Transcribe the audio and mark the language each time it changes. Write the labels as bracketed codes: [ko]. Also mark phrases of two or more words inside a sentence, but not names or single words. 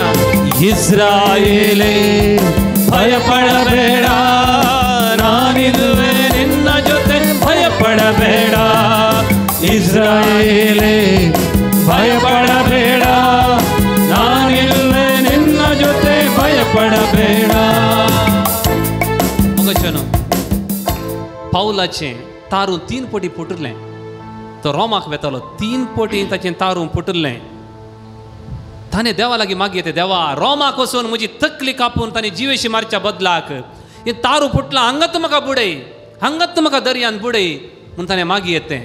[kn] ಇಸ್ರಾಯೇಲೇ ಭಯಪಡಬೇಡ, ನಾನಿರುವೆ ನಿನ್ನ ಜೊತೆ, ಭಯಪಡಬೇಡ. ಇಸ್ರಾಯೇಲೇ ಭಯಪಡಬೇಡ, ನಾನಿರುವೆ ನಿನ್ನ ಜೊತೆ, ಭಯಪಡಬೇಡ. [kok] मगचनो पावलाचें तारून 3 पोटी फुटलें, तो रोमाक वेतालो 3 पोटी ताचें तारून फुटलें. ताणें देवा लागीं मागयें, देवा रोमाक वचून म्हजी तकली कापून ताणें जिवेशी मारच्या बदलाक हें तारू फुटलां, हांगात म्हाका बुडय, हांगात म्हाका दर्यान बुडय म्हूण ताणें मागयें.